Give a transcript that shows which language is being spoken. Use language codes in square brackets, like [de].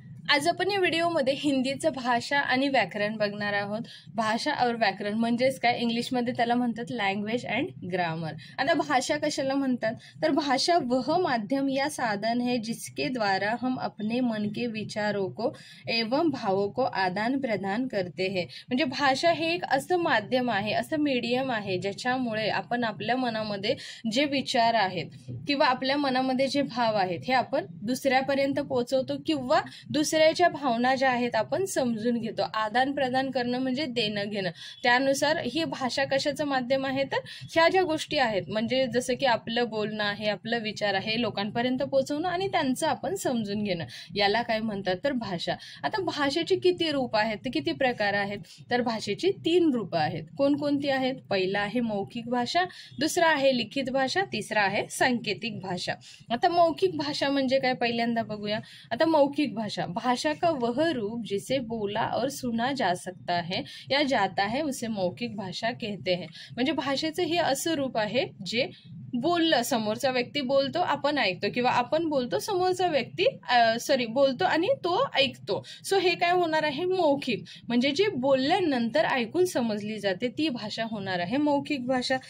[mr] आज आपण या व्हिडिओमध्ये हिंदीचं भाषा आणि व्याकरण बघणार आहोत. [hi] भाषा और व्याकरण [mr] म्हणजेच काय, इंग्लिशमध्ये त्याला म्हणतात लँग्वेज अँड ग्रामर. आता भाषा कशाला म्हणतात, तर [hi] भाषा वह माध्यम या साधन है जिसके द्वारा हम अपने मन के विचारों को एवं भावों को आदान प्रदान करते हैं. [mr] म्हणजे भाषा हे एक असं माध्यम आहे, असं मीडियम आहे ज्याच्यामुळे आपण आपल्या मनामध्ये जे विचार आहेत किंवा आपल्या मनामध्ये जे भाव आहेत हे आपण दुसऱ्यापर्यंत पोहोचवतो किंवा दुसऱ्याच्या भावना ज्या आहेत आपण समजून घेतो. आदान प्रदान करणं म्हणजे देणं घेणं. त्यानुसार ही भाषा कशाचं माध्यम आहे, तर ह्या ज्या गोष्टी आहेत म्हणजे जसं की आपलं बोलणं आहे, आपलं विचार आहे लोकांपर्यंत पोहोचवणं आणि त्यांचं आपण समजून घेणं, याला काय म्हणतात तर भाषा. आता भाषेची किती रूप आहेत, ते किती प्रकार आहेत, तर भाषेची 3 रूपं आहेत. कोणकोणती आहेत? पहिला आहे मौखिक भाषा, दुसरा आहे लिखित भाषा, तिसरा आहे सांकेतिक भाषा. आता मौखिक भाषा म्हणजे काय पहिल्यांदा बघूया. [hi] आता मौखिक भाषा, भाषा का वह रूप जिसे बोला और सुना जा सकता है या जाता है उसे मौखिक भाषा कहते हैं. [mr] म्हणजे भाषेचं हे असं रूप आहे जे बोललं, समोरचा व्यक्ती बोलतो आपण ऐकतो किंवा आपण बोलतो समोरचा व्यक्ती बोलतो आणि तो ऐकतो. सो हे काय होणार आहे, मौखिक. म्हणजे जे बोलल्यानंतर ऐकून समजली जाते ती भाषा होणार आहे मौखिक भाषा.